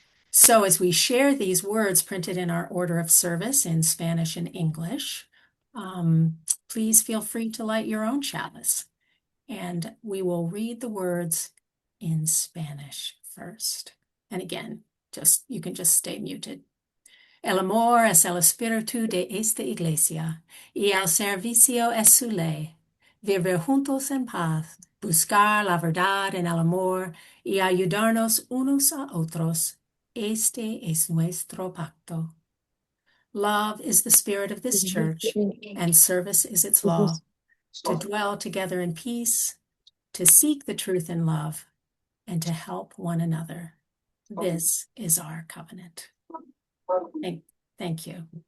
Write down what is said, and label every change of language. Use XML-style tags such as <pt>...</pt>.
<en>So as we share these words printed in our order of service in Spanish and English, please feel free to light your own chalice. And we will read the words in Spanish first. And again, you can just stay muted.</en> <es>El amor es el espíritu de esta iglesia, y el servicio es su ley. Vivir juntos en paz, buscar la verdad en el amor, y ayudarnos unos a otros. Este es nuestro pacto.</es> <en>Love is the spirit of this church, and service is its law. To dwell together in peace, to seek the truth in love, and to help one another. This is our covenant. Thank you.</en>